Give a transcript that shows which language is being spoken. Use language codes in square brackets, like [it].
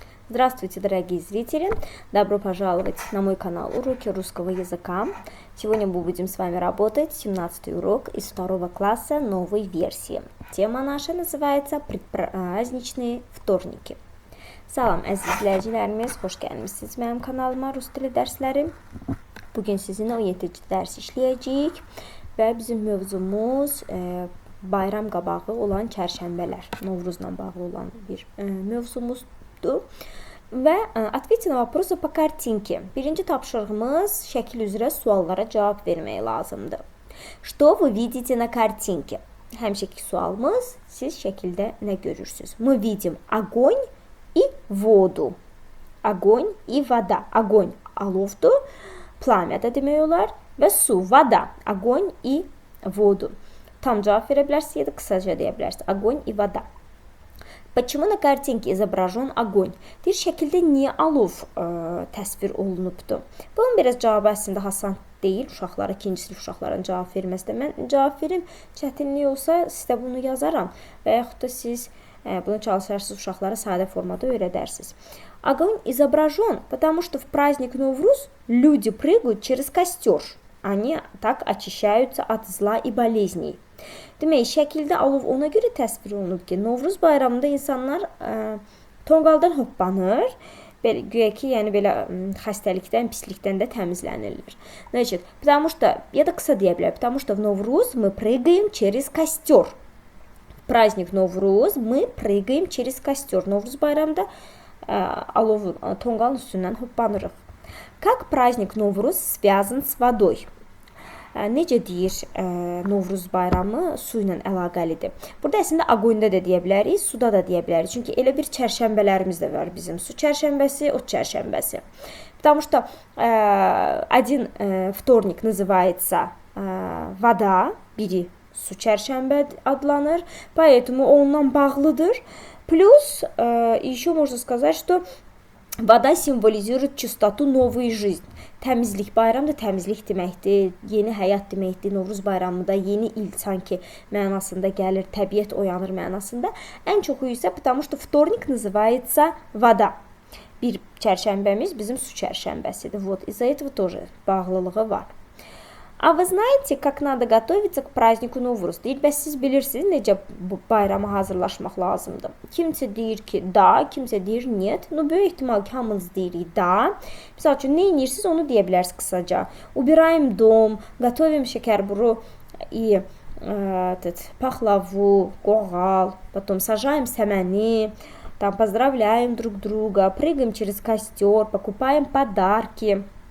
[ru] Здравствуйте, дорогие зрители! Добро пожаловать на мой канал Уроки русского языка. Сегодня мы будем с вами работать 17-й урок из 2 класса новой версии. Тема наша называется «Предпраздничные вторники». [az] Salam əziz izləyicilərimiz, xoş gəlmisiniz mənim kanalıma Rus dili dərsləri. Bugün sizinlə 17-ci dərs işləyəcəyik və bizim mövzumuz bayram qabağı olan çərşənbələr, Novruzla bağlı olan bir mövzumuzdur. [ru] Və ответьте на вопросы по картинке. [az] Birinci tapşırığımız şəkil üzrə suallara cavab vermək lazımdır. [ru] Что вы видите на картинке? [az] Həmişəki sualımız, siz şəkildə nə görürsünüz? [ru] Мы видим огонь и воду. Огонь и вода. [az] Огонь alovdur, plamya da demək olar və su, вода. [ru] Огонь и воду. [az] Tam cavab verə bilərsiniz ya da qısaca deyə bilərsiniz. [ru] Огонь и вода. Почему на картинке изображен огонь? [az] Deyir, şəkildə niyə alov təsvir olunubdur? Bunun biraz cavabı əslində asan deyil. Uşaqlara, ikinci sinif uşaqların cavab verməsində. Mən cavab verim, çətinlik olsa sizə bunu yazaram və yaxud da siz bunu çalışarsınız, uşaqlara sadə formada öyrədərsiniz. [ru] Огонь изображен, потому что в праздник Новруз люди прыгают через костер. Они так очищаются от зла и болезней. [az] Demək, şəkildə alov ona görə təsvir olunub ki, Novruz bayramında insanlar tonqaldan hoppanır, güya ki, yəni belə xəstəlikdən, pislikdən də təmizlənirlər. [ru] Значит, потому что, [az] ya da qısa deyə bilər, [ru] потому что в Новруз мы прыгаем через костер. В праздник Новруз мы прыгаем через костер. [az] Novruz bayramında alovun, tonqalın üstündən hoppanırıq. [ru] Как праздник Новруз связан с водой? [az] Necə deyir, Novruz bayramı su ilə əlaqəlidir. Burada əslində aqoyunda da deyə bilərik, suda da deyə bilərik. Çünki elə bir çərşənbələrimiz də var bizim. Su çərşənbəsi, ot çərşənbəsi. [ru] Потому что один вторник называется вода, [az] biri su çərşənbə adlanır. [ru] Поэтому [az] ondan bağlıdır. [ru] Плюс еще можно сказать, что вода символизирует чистоту, новую жизнь. [az] Təmizlik, bayram da təmizlik deməkdir, yeni həyat deməkdir. Novruz bayramında yeni il sanki mənasında gəlir, təbiət oyanır mənasında. Ən çoxu isə [ru] потому что вторник называется вода. [az] Bir çərşənbəmiz bizim su çərşənbəsidir. [ru] Вот, из-за этого тоже [az] bağlılığı var. [ru] А вы знаете, как надо готовиться к празднику Novruz? [az] Deyir, bəs siz bilirsiniz necə bu bayrama hazırlaşmaq lazımdır. Kimsə deyir ki, da, kimsə deyir, нет. Ну, böyük ehtimal ki, hamınız deyirik, da. Misal üçün, nə edirsiniz, onu deyə bilərsiniz qısaca. [ru] Убираем дом, готовим şəkərburu и пахлаву, qoğal, потом сажаем səməni, там поздравляем друг друга, прыгаем через костер, покупаем подарки.